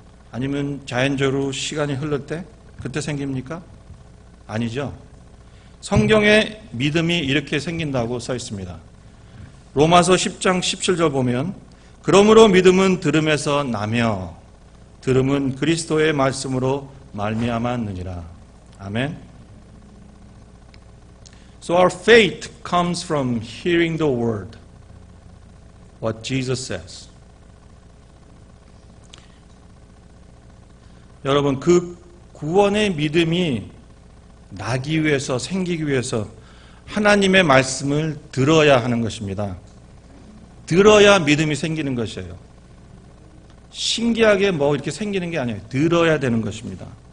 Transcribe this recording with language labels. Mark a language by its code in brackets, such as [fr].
[ko] 아니면 자연적으로 시간이 흐를 때? 그때 생깁니까? 아니죠. 성경에 믿음이 이렇게 생긴다고 써 있습니다. 로마서 10장 17절 보면 그러므로 믿음은 들음에서 나며 들음은 그리스도의 말씀으로 말미암았느니라. 아멘. [en] So our faith comes from hearing the word, what Jesus says. [ko] 여러분, 그 구원의 믿음이 나기 위해서, 생기기 위해서 하나님의 말씀을 들어야 하는 것입니다. 들어야 믿음이 생기는 것이에요. 신기하게 뭐 이렇게 생기는 게 아니에요. 들어야 되는 것입니다.